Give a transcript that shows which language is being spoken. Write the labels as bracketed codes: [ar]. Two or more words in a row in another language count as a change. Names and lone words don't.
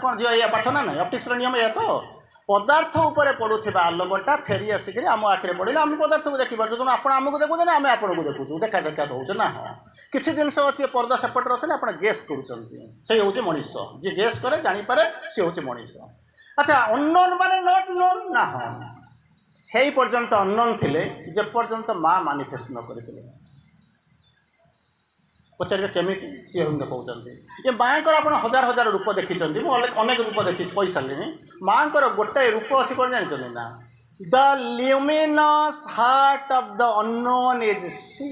[or] କ'ଣ ଝିଅ ଏଇଆ ପାଠ ନା ନାହିଁ? ଅପ୍ଟିକ୍ସର ନିୟମ ଏଇଆ ତ? ପଦାର୍ଥ ଉପରେ ପଡ଼ୁଥିବା ଆଲୋକଟା ଫେରି ଆସିକିରି ଆମ ଆଖିରେ ପଡ଼ିଲେ ଆମେ ପଦାର୍ଥକୁ ଦେଖିପାରୁଛୁ। ତେଣୁ ଆପଣ ଆମକୁ ଦେଖୁଛନ୍ତି ନା ଆମେ ଆପଣଙ୍କୁ ଦେଖୁଛୁ? ଦେଖା ସାକ୍ଷାତ ହେଉଛୁ ନା? ହଁ, କିଛି ଜିନିଷ ଅଛି ପର୍ଦ୍ଦା ସେପଟରେ ଅଛି ନା, ଆପଣ ଗେସ୍ କରୁଛନ୍ତି। ସେଇ ହେଉଛି ମଣିଷ। ଯିଏ ଗେସ୍ କରେ, ଜାଣିପାରେ, ସେ ହେଉଛି ମଣିଷ। [bn] আচ্ছা অননোন মানে [en] not known [bn] না? হ্যাঁ সেই পর্যন্ত অননোন ଥିଲେ যে পর্যন্ত মা [or] মাନିଫେଷ୍ଟ ନ କରିଥିଲେ। ପଚାରିବେ କେମିତି? ସିଏ ଅରବିନ୍ଦ କହୁଛନ୍ତି ଏ ମାଆଙ୍କର ଆପଣ ହଜାର ହଜାର ରୂପ ଦେଖିଛନ୍ତି, ମୁଁ ଅନେକ ରୂପ ଦେଖିଛି କହିସାରିଲିଣି। ମାଆଙ୍କର ଗୋଟାଏ ରୂପ ଅଛି କ'ଣ ଜାଣିଛନ୍ତି ନା? [en] The luminous heart of the unknown is she.